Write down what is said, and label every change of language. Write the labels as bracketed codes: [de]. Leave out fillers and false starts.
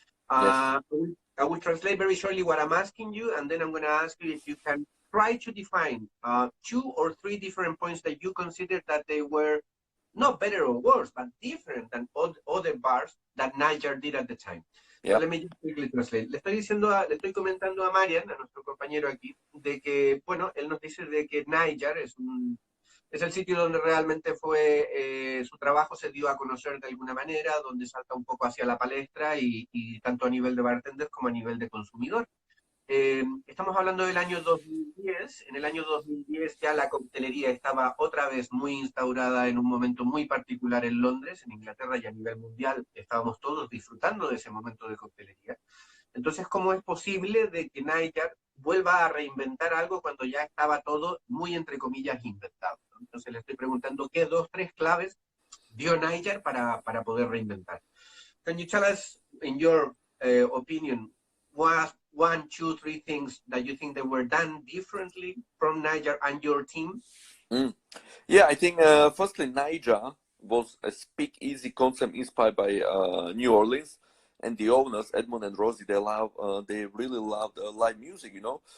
[en] Yes. I will translate very shortly what I'm asking you, and then I'm going to ask you if you can try to define 2 or 3 different points that you consider that they were not better or worse, but different than other bars that Niger did at the time. Yeah. So let me just quickly translate. [es] Le estoy comentando a Marian, a nuestro compañero aquí, de que, bueno, él nos dice de que Niger es el sitio donde realmente fue, su trabajo se dio a conocer de alguna manera, donde salta un poco hacia la palestra y tanto a nivel de bartender como a nivel de consumidor. estamos hablando del año 2010. En el año 2010 ya la coctelería estaba otra vez muy instaurada en un momento muy particular en Londres, en Inglaterra y a nivel mundial. Estábamos todos disfrutando de ese momento de coctelería. Entonces, ¿cómo es posible de que Niger vuelva a reinventar algo cuando ya estaba todo muy, entre comillas, inventado? Entonces le estoy preguntando qué dos, tres claves dio Niger para poder reinventar. [en] Can you tell us, in your opinion, what one, two, three things that you think they were done differently from Niger and your team? Yeah, I think firstly, Niger was a speakeasy concept inspired by New Orleans, and the owners, Edmund and Rosie, they really loved live music, you know.